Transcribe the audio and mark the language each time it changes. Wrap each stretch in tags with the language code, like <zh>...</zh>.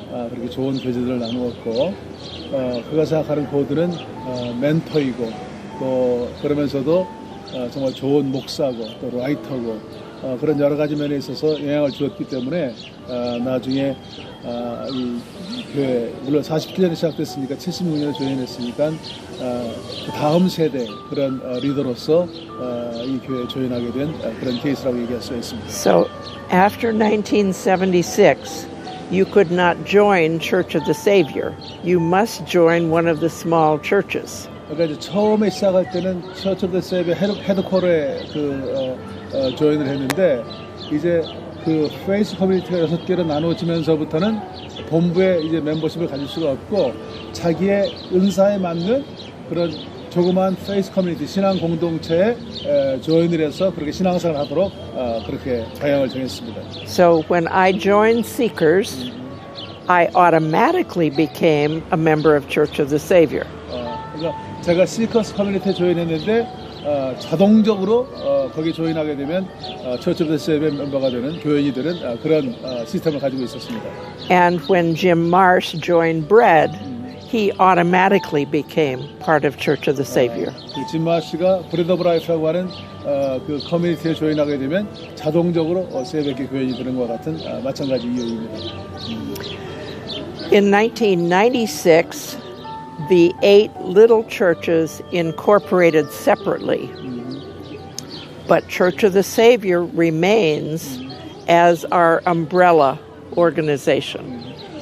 <ko>그렇게 좋은 교제들을 나누었고 그가 생각하는 고든은 멘토이고 또 그러면서도 정말 좋은 목사고 또 라이터고 그런 여러 가지 면에 있어서 영향을 주었기 때문에 나중에 이 교회 물론 47년에 시작됐으니까 76년에 조인했으니까 그 다음 세대 그런 리더로서 이 교회에 조인하게 된 그런 케이스라고 얘기할 수 있습니다.</ko> <en>So after 1976, you could not join Church of the Savior. You must join one of the small churches.</en> <ko>그러니까 이제 처음에 시작할 때는 Church of the Savior 헤드쿼터에 조인을 했는데 이제 그 페이스 커뮤니티가 6개로 나눠지면서부터는 본부에 이제 멤버십을 가질 수가 없고 자기의 은사에 맞는 그런 조그만 페이스 커뮤니티 신앙 공동체에 조인을 해서 그렇게 신앙생활을 하도록 그렇게 방향을 정했습니다.</ko> <en>So when I joined Seekers, I automatically became a member of Church of the Savior.</en> <ko>그러니까 제가 시커스 커뮤니티에 조인했는데 자동적으로 거기 조인하게 되면 Church of the Savior 멤버가 되는 교인이 되는 그런 시스템을 가지고 있었습니다.</ko> <en>And when Jim Marsh joined Bread, he automatically became part of Church of the Savior.</en> <ko>짐 마시가 브레드 오브 라이프라고 하는 그 커뮤니티에 조인하게 되면 자동적으로 세배교 교인이 되는 것과 같은 마찬가지 이유입니다.</ko> <en>In 1996, the 8 little churches incorporated separately, but Church of the Savior remains as our umbrella organization.</en>